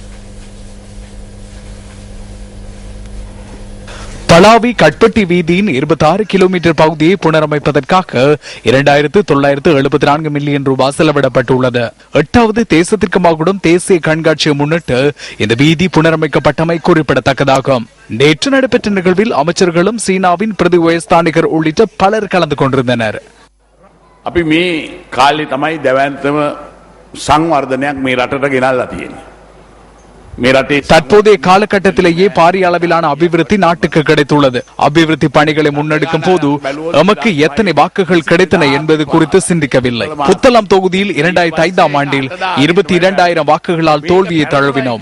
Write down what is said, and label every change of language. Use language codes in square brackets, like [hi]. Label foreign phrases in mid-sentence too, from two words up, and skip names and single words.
[ta] பலாவி கட்பட்டி வீதியின் 26 கிலோமீட்டர் பகுதியை புனரமைப்பதற்காக 2,974 மில்லியன் ரூபாய் செலவிடப்பட்டுள்ளது. 8வது தேசத்திற்கு மகுடம் தேசிய கண்காட்சியை முன்னிட்டு இந்த வீதி புனரமைக்கப்பட்டமை குறிப்பிடத்தக்கதாகும். நேற்று நடைபெற்ற நிகழ்வில் அமைச்சர்களும் சீனாவின் பிரதி உயர்ஸ்தானிகர் உள்ளிட்ட பலர் கலந்து கொண்டிருந்தனர். [si] අපි මේ කාලේ තමයි දැවැන්තම සංවර්ධනයක් මේ රටට ගෙනල්ලා තියෙන්නේ. [ta] தற்போதைய காலகட்டத்திலேயே பாரிய அளவிலான அபிவிருத்தி நாட்டுக்கு கிடைத்துள்ளது. அபிவிருத்தி பணிகளை முன்னெடுக்கும் போது எமக்கு எத்தனை வாக்குகள் கிடைத்தன என்பது குறித்து சிந்திக்கவில்லை. புத்தளம் தொகுதியில் 2005ஆம் ஆண்டில் 22,000 வாக்குகளால் தோல்வியை தழுவினோம்.